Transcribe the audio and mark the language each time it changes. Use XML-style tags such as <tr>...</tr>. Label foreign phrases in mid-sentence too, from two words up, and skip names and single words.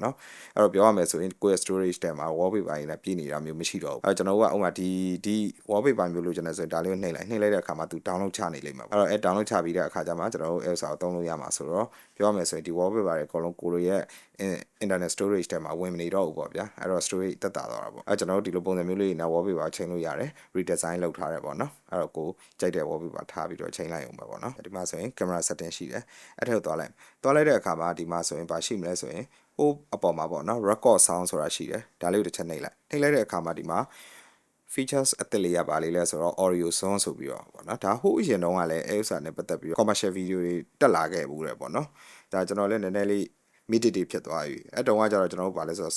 <my>နော်အဲ့တော့ပြောရမယ်ဆိုရင်</my> <en>quick storage</en> <my>ထဲမှာ wallpaper တွေလည်းပြည့်နေတာမျိုးမရှိတော့ဘူးအဲ့တော့ကျွန်တော်တို့ကဥပမာဒီ wallpaper မျိုးလို့ကျွန်တော်ဆိုရင်ဒါလေးကိုနှိပ်လိုက်တဲ့အခါမှာသူ download ချနေလိမ့်မယ်အဲ့တော့ download ချပြီးတဲ့အခါကျမှကျွန်တော်တို့ Elsa ကိုသုံးလို့ရမှာဆိုတော့ပြောရမယ်ဆိုရင်ဒီ wallpaper တွေအကုန်လုံးကိုလိုရဲ့</my> <en>internet storage</en> <my>ထဲမှာဝင်မနေတော့ဘူးပေါ့ဗျာအဲ့တော့ storage တက်တာတော့တာပေါ့အဲ့ကျွန်တော်တို့ဒီလိုပုံစံမျိုးလေးနဲ့ wallpaper ချိန်လို့ရတယ် redesign လုပ်ထားတယ်ပေါ့နော်အဲ့တော့ကိုကြိုက်တဲ့ wallpaper ထားပြီးတော့ချိန်လိုက်အောင်ပဲပေါ့နော်ဒီမှာဆိုရင်</my> <en>camera setting</en> <my>settings ရှိတယ်အဲ့ထက်သွားလိုက်တဲ့အခါမှာဒီမှာဆိုရင်ဘာရှိမလဲဆိုရင်ဟိုအပေါ်မှာပေါ့နော်</my> <en>record sound</en> <my>ဆိုတာရှိတယ်ဒါလေးကိုတစ်ချက်နှိပ်လိုက်တဲ့အခါမှာဒီမှာ features အသစ်လေးရပါလေလဲဆိုတော့</my> <en>audio zone</en> <my>ဆိုပြီးတော့ပေါ့နော် ဒါဟိုအရင်တုန်းကလည်းအဲဥစ္စာနဲ့ပတ်သက်ပြီး</my> <en>commercial video</en> <my>တွေတက်လာခဲ့ဘူးတယ်ပေါ့နော်ဒါကျွန်တော်လည်းနည်းနည်းလေး midity ဖြစ်သွားပြီအဲ့တုန်းကကျတော့ကျွန်တော်တို့ဗာလဲဆိုတော့</my>